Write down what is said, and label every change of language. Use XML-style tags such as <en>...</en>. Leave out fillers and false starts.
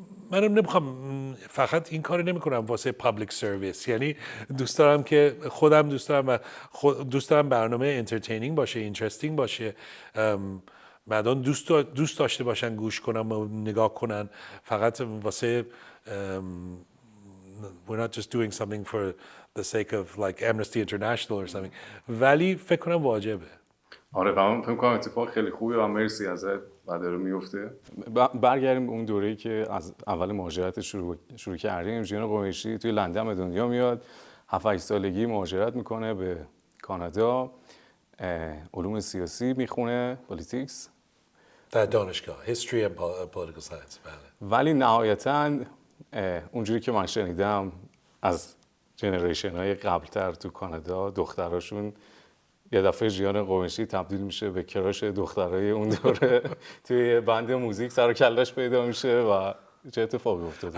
<fa>منم نمیخوام فقط این کار نمیکنم واسه پابلیک سرویس، یعنی دوست دارم که خودم دوست دارم برنامه انترتینینگ باشه، اینترستینگ باشه، مردم دوست داشته باشن گوش کنن و نگاه کنن. فقط واسه</fa> <en>we're not just doing something for the sake of like Amnesty International or something.</en> <fa>ولی فکر کنم واجبه. آره، من فکر کنم اتفاق خیلی خوبه و مرسی ازت و داره میفته. برگردیم به اون دوره‌ای که از اول مهاجرت شروع کردیم. جیان قمیشی توی لندن به دنیا میاد، 7-8 سالگی مهاجرت میکنه به کانادا، علوم سیاسی میخونه، پالیتیکس در دانشگاه</fa> <en>History and Political Science.</en> <fa>بله. ولی نهایتاً اونجوری که من شنیدم از جنریشن های قبلتر تو کانادا دختراشون یه دفعه ژیان قمیشی تبدیل میشه به کراش دخترای اون دوره توی بند موزیک، سر و کله‌اش پیدا میشه و چه اتفاقی افتاده.</fa>